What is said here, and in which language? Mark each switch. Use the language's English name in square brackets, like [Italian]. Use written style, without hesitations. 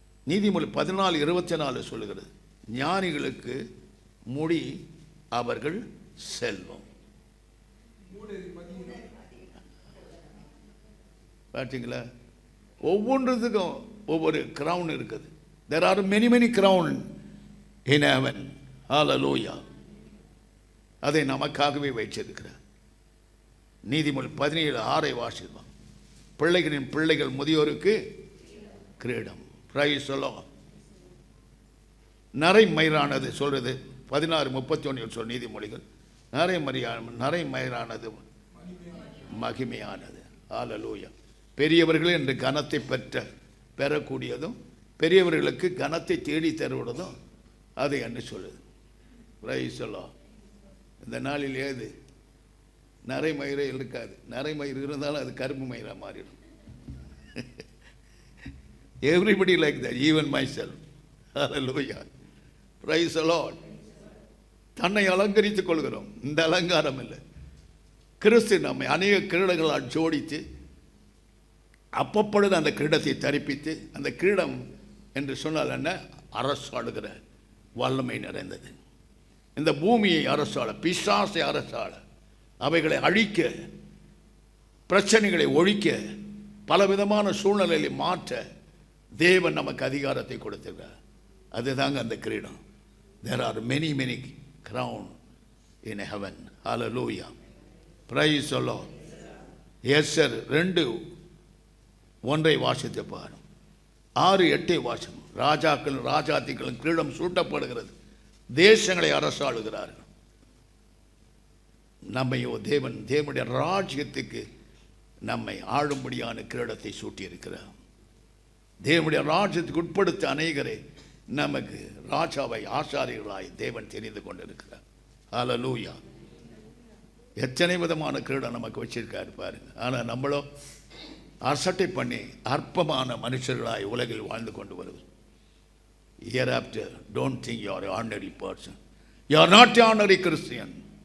[Tamil] நீதிமொழி 14:24 சொல்லுகிறது, ஞானிகளுக்கு முடி அவர்கள் செல்வம். பார்த்தீங்களா? ஒவ்வொன்றுக்கும் ஒவ்வொரு கிரவுன் இருக்குது. [English] There are many crown in heaven. [Tamil] Hallelujah. அதை நமக்காகவே வைச்சிருக்கிறார். நீதிமொழி 17:6 வாசிப்போம். பிள்ளைகளின் பிள்ளைகள் முதியோருக்கு கிரீடம். [English] Praise the Lord. [Tamil] நரைமயிரானது சொல்றது 16:31 சொல் நீதிமொழிகள். நரைமயிரானது மகிமையானது. ஹல்லேலூயா. பெரியவர்கள் என்று கனத்தை பெறக்கூடியதும் பெரியவர்களுக்கு கனத்தை தேடி தருவதும் அது என்ன சொல்லுது. [English] Praise the Lord. [Tamil] இந்த நாளில் ஏது நரைமயிரே இருக்காது. நரைமயிர் இருந்தாலும் அது கருப்பு மயிராக மாறிடும். [English] Everybody like that, even myself. Hallelujah. Praise the Lord. [Tamil] தன்னை அலங்கரித்துக் கொள்கிறோம். இந்த அலங்காரம் இல்லை. கிறிஸ்து நம்மை அநேக கிரீடங்களால் ஜோடித்து அப்பப்பொழுது அந்த கிரீடத்தை தரிப்பித்து, அந்த கிரீடம் என்று சொன்னால் என்ன? அரசாடுகிற வல்லமை நிறைந்தது. இந்த பூமியை அரசாள, பிசாசை அரசாள, அவைகளை அழிக்க, பிரச்சனைகளை ஒழிக்க, பலவிதமான சூழ்நிலையை மாற்ற தேவன் நமக்கு அதிகாரத்தை கொடுத்திருக்கிறார். அதுதாங்க அந்த கிரீடம். [English] There are many crowns in heaven. Hallelujah. Praise the Lord. Yes sir. [Tamil] 2:1 வாசித்து பாரும். 6:8 வாசம். ராஜாக்கள் ராஜாத்திகளும் கிரீடம் சூட்டப்படுகிறது, தேசங்களை அரசாளுகிறார்கள். நம்மையோ தேவனுடைய ராஜ்யத்துக்கு நம்மை ஆளும்படியான கிரீடத்தை சூட்டியிருக்கிறார். தேவனுடைய ராஜ்யத்துக்கு உட்படுத்த அநேகரை நமக்கு ராஜாவை ஆசாரியர்களாய் தேவன் தெரிந்து கொண்டிருக்கிறார். ஹல்லேலூயா. எத்தனை விதமான கிரீடம் நமக்கு வச்சிருக்காரு பாருங்க. ஆனால் நம்மளோ அசட்டை பண்ணி அற்பமான மனுஷர்களாய் உலகில் வாழ்ந்து கொண்டு வருவது. [English] Hereafter, don't think you are an ordinary person. You are not an ordinary Christian.